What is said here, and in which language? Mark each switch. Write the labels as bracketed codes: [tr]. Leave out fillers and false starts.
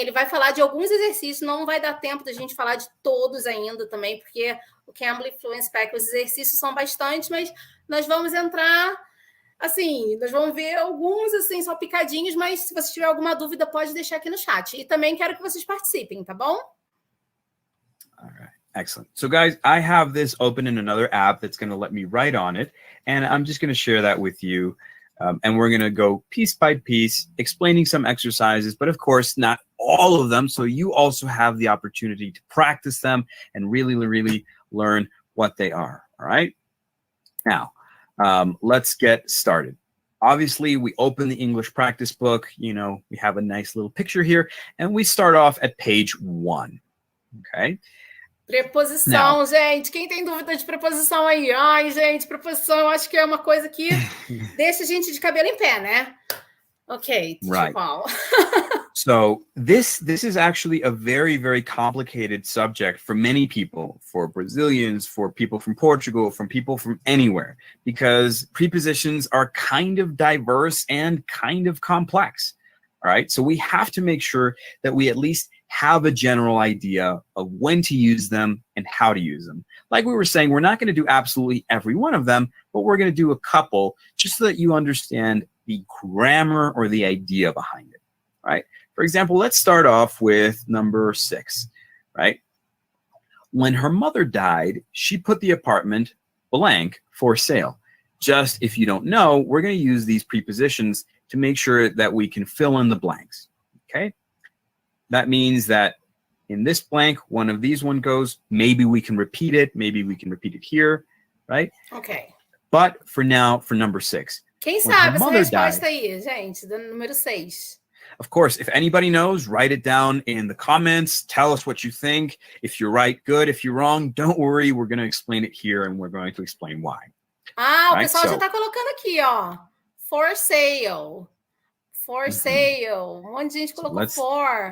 [pt] Ele vai falar de alguns exercícios, não vai dar tempo da gente falar de todos ainda também, porque o Cambly Fluency Pack, os exercícios são bastantes, mas nós vamos entrar, assim, nós vamos ver alguns, assim, só picadinhos, mas se você tiver alguma dúvida, pode deixar aqui no chat. E também quero que vocês participem, tá bom? [en] All right. Excellent. So, guys, I have this open in another app that's going to let me write on it. And I'm just going to share that with you. And we're going to go piece by piece, explaining some exercises, but of course, not all of them. So you also have the opportunity to practice them and really, really learn what they are. All right. Now, let's get started. Obviously, we open the English practice book. You know, we have a nice little picture here, and we start off at page 1. Okay. [pt] Preposição, não. Gente. Quem tem dúvida de preposição aí? Ai, gente, preposição, eu acho que é uma coisa que deixa a gente de cabelo em pé, né? [en] Okay, right. So this is actually a very, very complicated subject for many people, for Brazilians, for people from Portugal, from people from anywhere, because prepositions are kind of diverse and kind of complex. All right, so we have to make sure that we at least have a general idea of when to use them and how to use them. Like we were saying, we're not going to do absolutely every one of them, but we're going to do a couple just so that you understand the grammar or the idea behind it, right? For example, let's start off with number 6, right? When her mother died, she put the apartment blank for sale. Just if you don't know, we're going to use these prepositions to make sure that we can fill in the blanks, okay? That means that in this blank, one of these one goes, maybe we can repeat it, maybe we can repeat it here, right? Okay. But for now, for number 6. [pt] Quem sabe essa resposta aí, gente, do número 6? [en] Of course, if anybody knows, write it down in the comments. Tell us what you think. If you're right, good. If you're wrong, don't worry. We're going to explain it here, and we're going to explain why. Ah, right? [pt] O pessoal já está colocando aqui, ó. [en] For sale. For sale. [pt] Um monte de gente colocou for.